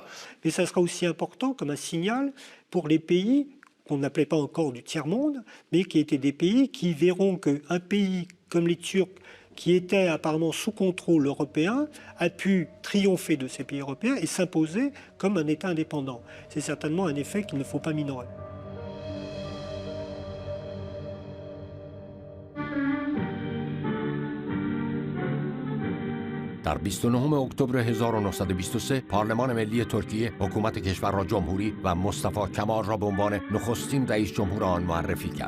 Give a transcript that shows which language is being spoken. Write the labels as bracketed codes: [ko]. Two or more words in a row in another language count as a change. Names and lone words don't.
[fr] Mais ça sera aussi important comme un signal pour les pays qu'on n'appelait pas encore du tiers-monde, mais qui étaient des pays qui verront qu'un pays comme les Turcs, qui était apparemment sous contrôle européen, a pu triompher de ces pays européens et s'imposer comme un État indépendant. C'est certainement un effet qu'il ne faut pas minorer. [fa] در 29 اکتبر 1923 پارلمان ملی ترکیه حکومت کشور را جمهوری و مصطفی کمال را به عنوان نخستین رئیس جمهور آن معرفی کرد.